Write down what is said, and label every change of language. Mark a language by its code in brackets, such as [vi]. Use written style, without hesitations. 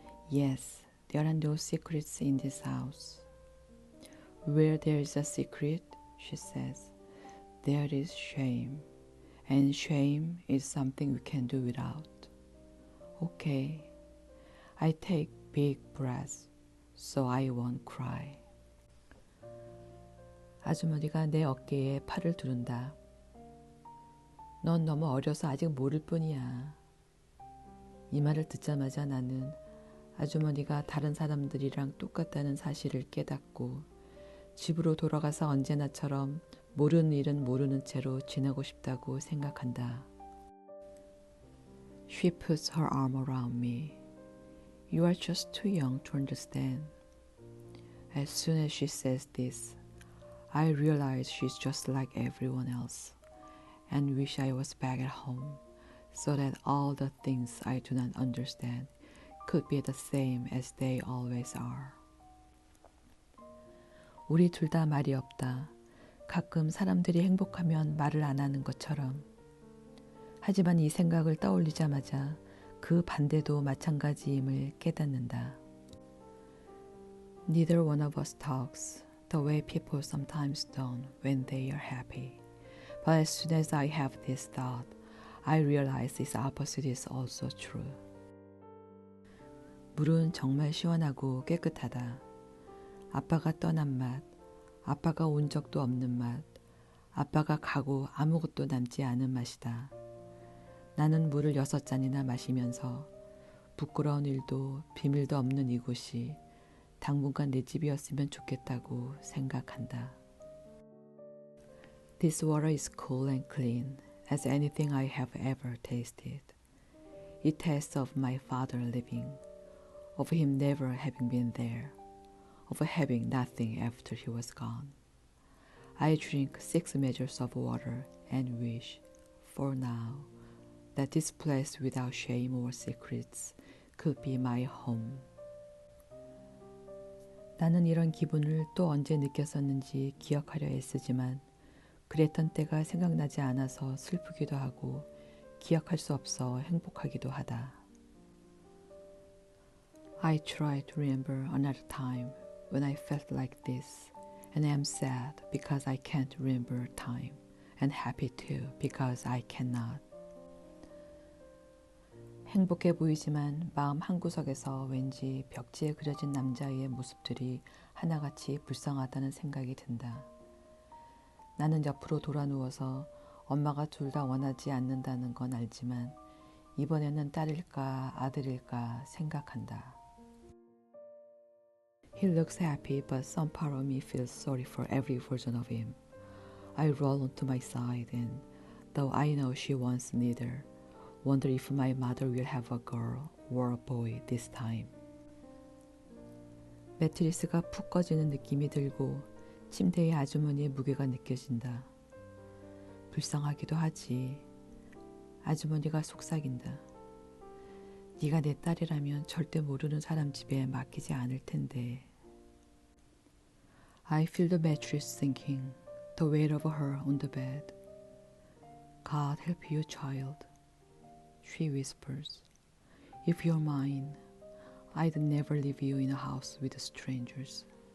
[en] Yes, there are no secrets in this house. Where there is a secret, she says, there is shame. And shame is something we can do without. Okay. I take big breaths so I won't cry. [ko] 아주머니가 내 어깨에 팔을 두른다. 넌 너무 어려서 아직 모를 뿐이야. 이 말을 듣자마자 나는 아주머니가 다른 사람들이랑 똑같다는 사실을 깨닫고 집으로 돌아가서 언제나처럼 모르는 일은 모르는 채로 지내고 싶다고 생각한다. [en] She puts her arm around me. You are just too young to understand. As soon as she says this, I realize she's just like everyone else and wish I was back at home so that all the things I do not understand could be the same as they always are. [ko] 우리 둘 다 말이 없다. 가끔 사람들이 행복하면 말을 안 하는 것처럼. 하지만 이 생각을 떠올리자마자 그 반대도 마찬가지임을 깨닫는다. [en] Neither one of us talks the way people sometimes don't when they are happy. But as soon as I have this thought, I realize this opposite is also true. [ko] 물은 정말 시원하고 깨끗하다. 아빠가 떠난 맛, 아빠가 온 적도 없는 맛, 아빠가 가고 아무것도 남지 않은 맛이다. 나는 물을 6잔이나 마시면서 부끄러운 일도 비밀도 없는 이곳이 당분간 내 집이었으면 좋겠다고 생각한다. [en] This water is cool and clean as anything I have ever tasted. It tastes of my father living, of him never having been there, of having nothing after he was gone. I drink 6 measures of water and wish, for now, that this place without shame or secrets could be my home. [ko] 나는 이런 기분을 또 언제 느꼈었는지 기억하려 애쓰지만 그랬던 때가 생각나지 않아서 슬프기도 하고 기억할 수 없어 행복하기도 하다. [en] I try to remember another time when I felt like this and am sad because I can't remember time and happy too because I cannot. [ko] 행복해 보이지만 마음 한구석에서 왠지 벽지에 그려진 남자의 모습들이 하나같이 불쌍하다는 생각이 든다. 나는 옆으로 돌아 누워서 엄마가 둘 다 원하지 않는다는 건 알지만 이번에는 딸일까 아들일까 생각한다. [en] He looks happy, but some part of me feels sorry for every version of him. I roll onto my side and, though I know she wants neither, wonder if my mother will have a girl or a boy this time. [ko] 매트리스가 푹 꺼지는 느낌이 들고 침대에 아주머니의 무게가 느껴진다. 불쌍하기도 하지. 아주머니가 속삭인다. 네가 내 딸이라면 절대 모르는 사람 집에 맡기지 않을 텐데. [en] I feel the mattress sinking, the weight of her on the bed. God help you, child. She whispers, If you're mine, I'd never leave you in a house with strangers.